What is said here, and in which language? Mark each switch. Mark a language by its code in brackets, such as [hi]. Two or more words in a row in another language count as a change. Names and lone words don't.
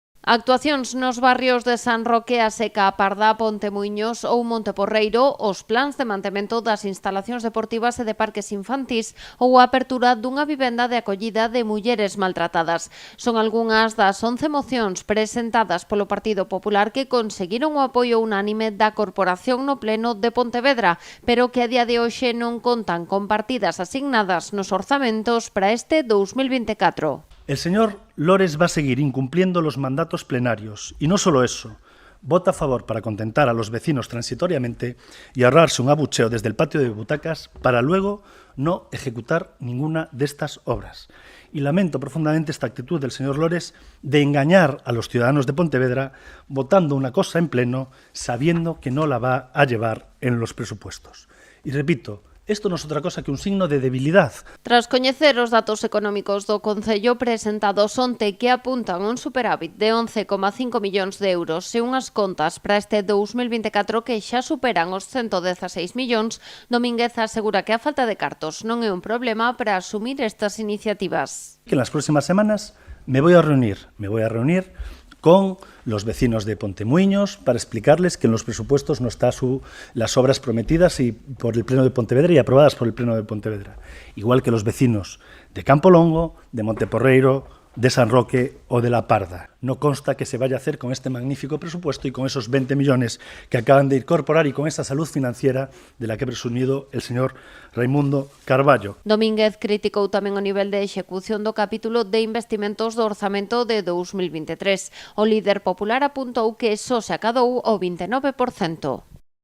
[gl] Actuacións nos barrios de San Roque, A Seca, A Parda, Pontemuiños ou Monteporreiro, os plans de mantemento das instalacións deportivas e de parques infantís ou a apertura dunha vivenda de acollida de mulleres maltratadas. Son algunhas das 11 mocións presentadas polo Partido Popular que conseguiron o apoio unánime da corporación no pleno de Pontevedra, pero que a día de hoxe non contan con partidas asignadas nos orzamentos para este 2024. [es] El señor Lores va a seguir incumpliendo los mandatos plenarios y no solo eso, vota a favor para contentar a los vecinos transitoriamente y ahorrarse un abucheo desde el patio de butacas para luego no ejecutar ninguna de estas obras. Y lamento profundamente esta actitud del señor Lores de engañar a los ciudadanos de Pontevedra votando una cosa en pleno sabiendo que no la va a llevar en los presupuestos. Y repito, esto no es otra cosa que un signo de debilidad. [gl] Tras coñecer os datos económicos do Concello presentados onte que apuntan un superávit de 11,5 millóns de euros e unhas contas para este 2024 que xa superan os 116 millóns, Domínguez asegura que a falta de cartos non é un problema para asumir estas iniciativas. [es] Que en las próximas semanas me voy a reunir con los vecinos de Pontemuiños para explicarles que en los presupuestos no están las obras prometidas y por el Pleno de Pontevedra y aprobadas por el Pleno de Pontevedra. Igual que los vecinos de Campolongo, de Monteporreiro, de San Roque o de La Parda. No consta que se vaya a hacer con este magnífico presupuesto y con esos 20 millones que acaban de incorporar y con esa salud financiera de la que ha presumido el señor Raimundo Carballo. [gl] Domínguez criticou tamén o nivel de execución do capítulo de investimentos do orzamento de 2023. O líder popular apuntou que só se acadou o 29%.